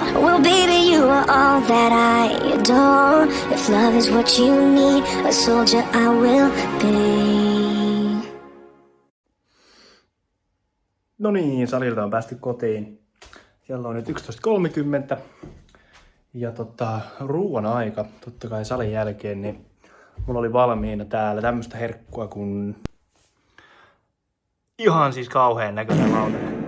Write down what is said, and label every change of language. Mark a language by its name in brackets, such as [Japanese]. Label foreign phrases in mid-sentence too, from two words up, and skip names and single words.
[English] Well, baby, you are all that I adore. If love is what you need, a soldier I will be. [Finnish] No niin, salilta on päästy kotiin. Kello on nyt 11.30. Ja ruuan aika, totta kai salin jälkeen, niin mulla oli valmiina täällä tämmöstä herkkua kun ihan siis kauheen näköinen lautanen.